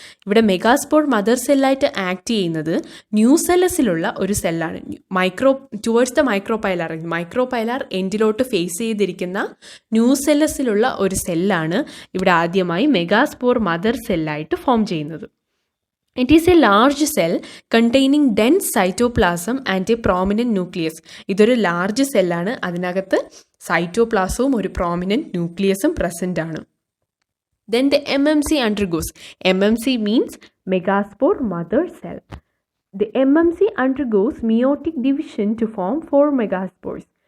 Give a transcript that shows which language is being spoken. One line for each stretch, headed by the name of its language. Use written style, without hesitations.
Malayalam: ഇവിടെ megaspore mother സെല്ലായിട്ട് act ചെയ്യുന്നത് new സെല്ലസിലുള്ള ഒരു സെല്ലാണ്. ടുവേർഡ്സ് ദ മൈക്രോപൈലാർ എൻഡിലോട്ട് ഫേസ് ചെയ്തിരിക്കുന്ന ന്യൂ സെല്ലസിലുള്ള ഒരു സെല്ലാണ് ഇവിടെ ആദ്യമായി മെഗാസ്പോർ മദർ സെല്ലായിട്ട് ഫോം ചെയ്യുന്നത്.
English: It is a large cell containing dense cytoplasm and a prominent nucleus.
Malayalam: ഇതൊരു ലാർജ് സെല്ലാണ്, അതിനകത്ത് സൈറ്റോപ്ലാസവും ഒരു പ്രോമിനൻറ്റ് ന്യൂക്ലിയസും പ്രസൻ്റ് ആണ്.
English: Then the MMC undergoes. MMC means megaspore mother cell. The MMC undergoes meiotic division to form 4 megaspores.